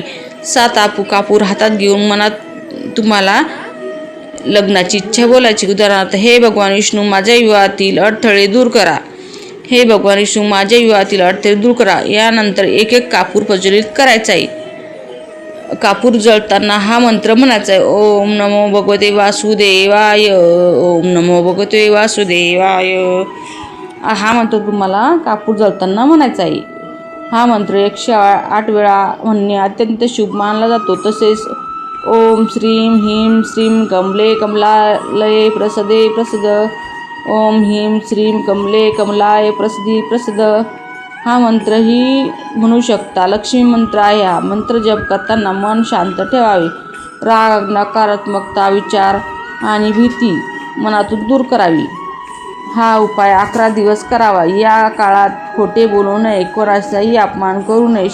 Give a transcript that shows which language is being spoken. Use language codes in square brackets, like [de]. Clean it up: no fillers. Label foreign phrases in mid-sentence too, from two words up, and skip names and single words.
[mr] 7 कापूर हातात घेऊन मनात तुम्हाला लग्नाची इच्छा बोलायची. उदाहरणार्थ, हे भगवान विष्णू, माझ्या विवाहातील अडथळे दूर करा. हे भगवान विष्णू, माझ्या विवाहातील अडथळे दूर करा. यानंतर एक कापूर प्रज्वलित करायचा आहे. कापूर जळताना हा मंत्र म्हणायचा आहे: [sa] ओम नमो भगवते वासुदेवाय, ओम नमो भगवते वासुदेवाय. [mr] हा मंत्र तुम्हाला कापूर जळताना म्हणायचा आहे. हा मंत्र 108 वेळा म्हणणे अत्यंत शुभ मानला जातो. तसेच [sa] ओम श्रीं ह्रीं श्रीं कमले कमलालये प्रसदे प्रसद, ओम ह्रीं श्रीं कमले कमलाय प्रसदी प्रसद [mr] हा मंत्रही म्हणू शकता. लक्ष्मी मंत्र आहे. हा मंत्र जप करताना मन शांत ठेवावे. राग, नकारात्मकता, विचार आणि भीती मनातून दूर करावी. हा उपाय 11 दिवस करावा. या काळात खोटे बोलू नये, कोणाचाही अपमान करू नये.